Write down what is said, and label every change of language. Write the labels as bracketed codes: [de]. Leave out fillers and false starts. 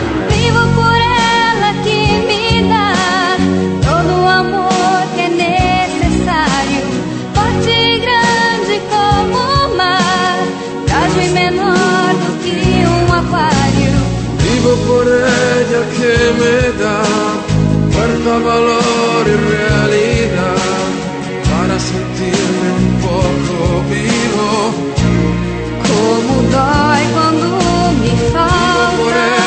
[es] Vivo por ella que me da [pt] todo o amor que é necessário. Forte e grande como o mar, frágil e menor do que aquário. [es] Vivo por ella que me da fuerza, valor e realidad para sentirme un poco vivo. [pt] Como dói quando me falta.